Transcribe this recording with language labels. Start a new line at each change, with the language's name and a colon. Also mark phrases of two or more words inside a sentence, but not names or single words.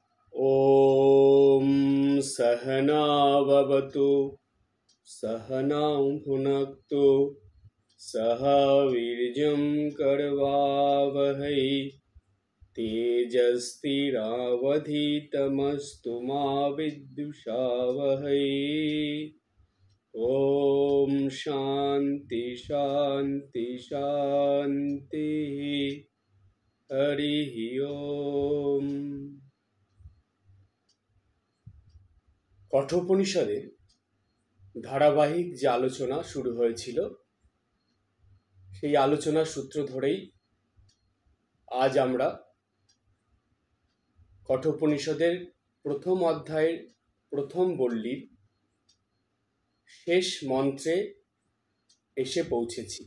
Sanskrit: ॐ सहना भवतु सहनौ भुनक्तु सह वीर्यं करवावहै तेजस्विनावधीतमस्तु मा विद्विषावहै। ॐ शान्ति शान्ति शान्तिः। हरिः ओम।
Bangla: কঠোপনিষদের ধারাবাহিক যে আলোচনা শুরু হয়েছিল সেই আলোচনার সূত্র ধরেই আজ আমরা কঠোপনিষদের প্রথম অধ্যায়ের প্রথম বল্লীর শেষ মন্ত্রে এসে পৌঁছেছি।